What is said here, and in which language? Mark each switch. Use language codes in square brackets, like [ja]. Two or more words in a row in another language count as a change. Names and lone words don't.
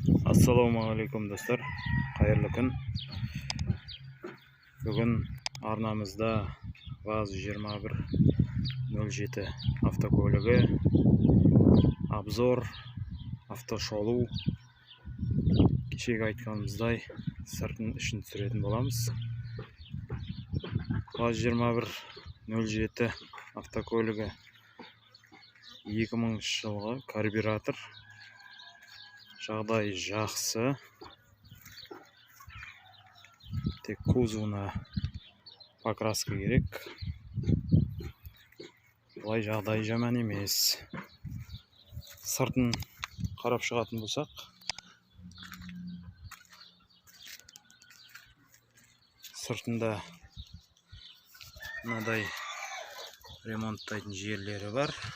[uz] Assalomualaikum dostlar, xayrli kun. Bugun arnamizda VAZ 2107 avtoko'yligi obzor, avtosholuv. Kechagi aytganimizday sirtning ishini tushiradigan bo'lamiz. VAZ 2107 avtoko'yligi 2000-yilgi karburator. [kk] Жағдай жақсы. Тек кузовына покраска керек. Бұлай жағдай жаман емес. Сыртын қарап шығатын болсақ, сыртында мынадай ремонттайтын жерлері бар.